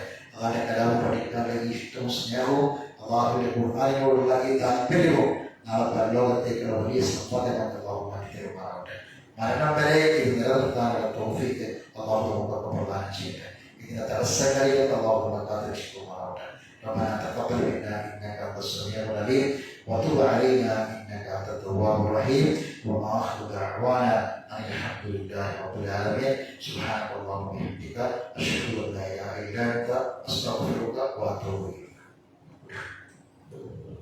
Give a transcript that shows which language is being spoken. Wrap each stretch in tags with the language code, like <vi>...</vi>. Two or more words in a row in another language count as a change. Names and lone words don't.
<ml>അള്ളാഹിന്റെ കലാപം പഠിക്കാനുള്ള ഈ ഇഷ്ടവും സ്നേഹവും അള്ളാഹുവിന്റെ ഖുർആനിനോടുള്ള ഈ താല്പര്യവും നാളെ പരലോകത്തേക്കുള്ള വലിയ സമ്പാദ്യമായി അള്ളാഹു മാറ്റി തരുമാറാവട്ടെ. മരണം വരെ ഇത് നിലനിർത്താനുള്ള തൗഫീഖ് അള്ളാഹു നമുക്കൊക്കെ പ്രദാനം ചെയ്യട്ടെ. ഇതിന്റെ തടസ്സങ്ങളിൽ അള്ളാഹു നമ്മളെ കാത്തുരക്ഷിക്കുമാറാവട്ടെ.</ml> <ar>ربنا تقبل منا انك انت السميع العليم وتب علينا انك انت التواب الرحيم واخر دعوانا ان الحمد لله رب العالمين. سبحانك اللهم وبحمدك اشهد ان لا اله الا انت استغفرك واتوب اليك.</ar>